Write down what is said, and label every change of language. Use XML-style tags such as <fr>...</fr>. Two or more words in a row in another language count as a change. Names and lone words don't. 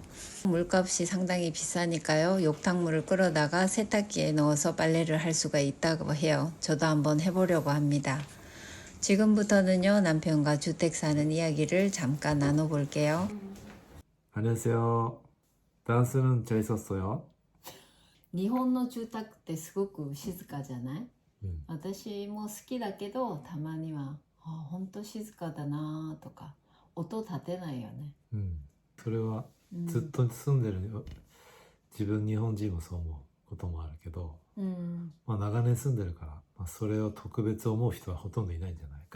<ko>물값이 상당히 비싸니까요. 욕탕물을 끌어다가 세탁기에 넣어서 빨래를 할 수가 있다고 해요. 저도 한번 해보려고 합니다. 지금부터는요. 남편과 주택 사는 이야기를 잠깐 나눠볼게요. 안녕하세요. 단스는 재밌었어요.</ko> <ja>日本の住宅ってすごく静かじゃない？うん私も好きだけどたまにはほんと静かだなとか音立てないよね。それはずっと住んでる、自分日本人もそう思うこともあるけど、長年住んでるから、それを特別思う人はほとんどいないんじゃない？</ja>